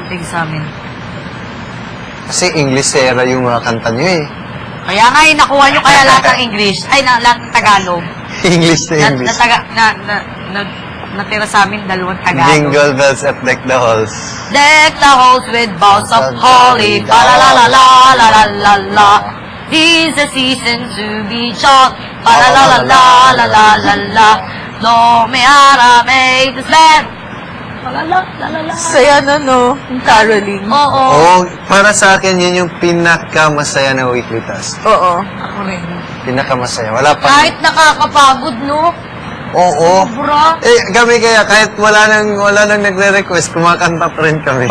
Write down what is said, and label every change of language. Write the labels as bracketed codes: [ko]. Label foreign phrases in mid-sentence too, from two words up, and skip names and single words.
[tl] dumating sa amin. Kasi English era yung mga kanta nyo eh. Kaya nga, nakuha nyo kaya lahat ng English. Ay, lahat ng Tagalog. English na English. Natira sa amin, dalawang Tagalog. Jingle bells at deck the halls. [en] Deck the halls with boughs of holly. Ba-la-la-la-la-la-la-la-la. Tis the season to be jolly. Ba-la-la-la-la-la-la-la-la. No me arame this band. Ba-la-la-la-la-la. [tl] Saya na, no? Yung caroling. Oo. Oo, para sa akin, yun yung pinakamasaya na [en] weekly task. [tl] Oo. Ako rin. Pinakamasaya. Wala pa. Kahit nakakapagod, no? Oo. Sobra. Kami kaya, kahit wala nang nagre-request, kumakanta pa rin kami.